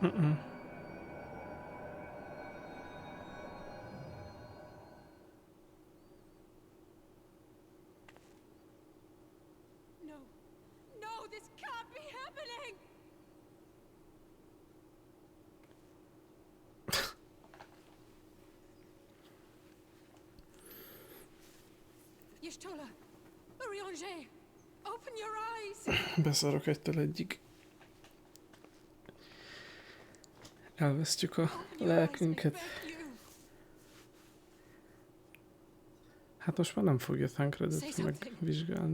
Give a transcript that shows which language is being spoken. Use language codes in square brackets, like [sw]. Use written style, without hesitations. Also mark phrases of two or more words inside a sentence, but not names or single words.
[en] No, this can't be happening! Y'shtola! Urianger! Open your eyes! [hu] Beszarok egytől egyig. Elvesztjük a lelkünket. Hát most már nem fogja Thancredet megvizsgálni.